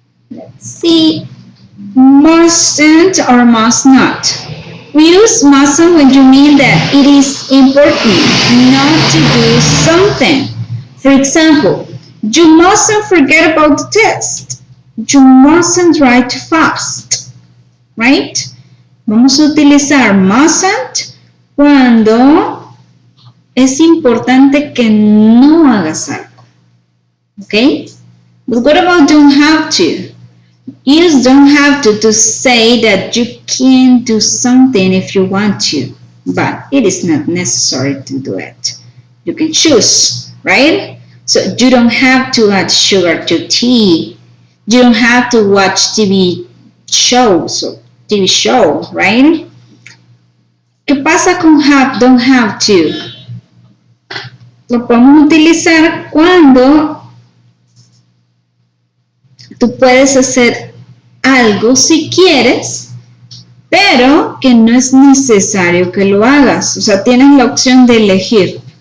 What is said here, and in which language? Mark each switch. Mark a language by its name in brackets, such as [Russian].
[English] Let's see. Mustn't or must not. We use mustn't when you mean that it is important not to do something. For example, you mustn't forget about the test. You mustn't write too fast. Right? [Spanish] Vamos a utilizar mustn't cuando es importante que no hagas algo. [English] Okay? But what about don't have to? Use don't have to say that you can do something if you want to, but it is not necessary to do it. You can choose, right? So you don't have to add sugar to tea. You don't have to watch TV shows, right? [Spanish] ¿Qué pasa con [English] don't have to? [Spanish] Lo podemos utilizar cuando tú puedes hacer algo si quieres, pero que no es necesario que lo hagas. O sea, tienes la opción de elegir.